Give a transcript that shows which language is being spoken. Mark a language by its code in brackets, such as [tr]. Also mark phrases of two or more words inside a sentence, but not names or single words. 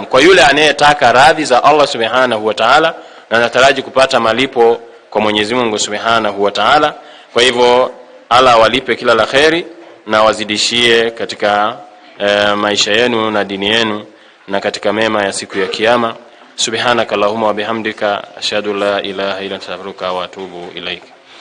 [sw] Kwa yule anayetaka radhi za Allah [ar] سبحانه وتعالى [sw] na anataraji kupata malipo kwa Mwenyezi Mungu [ar] سبحانه وتعالى. [sw] Kwa hivyo Allah walipe kila la kheri na wazidishie katika maisha yenu na dini yenu na katika mema ya siku ya kiyama. [ar] سبحانك اللهم وبحمدك أشهد أن لا إله إلا أنت أستغفرك وأتوب إليك.